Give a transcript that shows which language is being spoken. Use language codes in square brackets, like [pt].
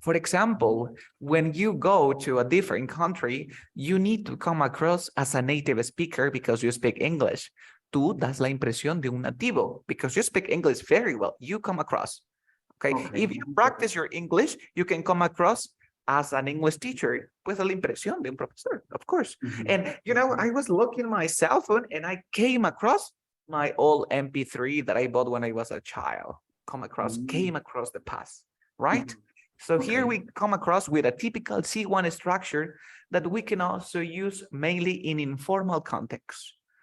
[en] For example, when you go to a different country, you need to come across as a native speaker because you speak English. [es] Tú das la impresión de un nativo [en] because you speak English very well. You come across. Okay. If you practice your English, you can come across as an English teacher. [es] Pues la impresión de un profesor, [en] of course. And, you know, I was looking at my cell phone and I came across my old MP3 that I bought when I was a child. Came across the past, right? So here we come across with a typical C1 structure that we can also use mainly in informal context.